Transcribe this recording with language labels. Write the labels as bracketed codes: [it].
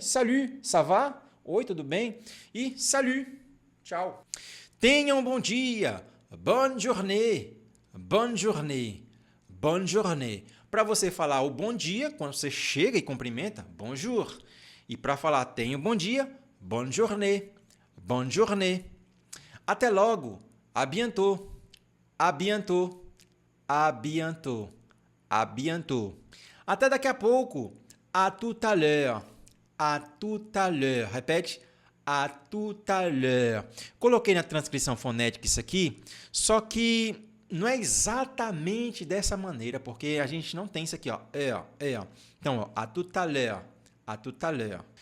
[fr] Salut, ça va? [pt] Oi, tudo bem? E [fr] salut, [pt] tchau. Tenha um bom dia, [fr] bonne journée, bonne journée, bonne journée. [pt] Para você falar o bom dia, quando você chega e cumprimenta, bonjour. E para falar tenha um bom dia, [fr] bonne journée, bonne journée. [pt] Até logo, [fr] à bientôt, à bientôt, à bientôt, à bientôt. [pt] Até daqui a pouco, [fr] à tout à l'heure, à tout à l'heure. [pt] Repete, [fr] à tout à l'heure. [pt] Coloquei na transcrição fonética isso aqui, só que não é exatamente dessa maneira, porque a gente não tem isso aqui, ó. Então, ó, [fr] à tout à l'heure, à tout à l'heure.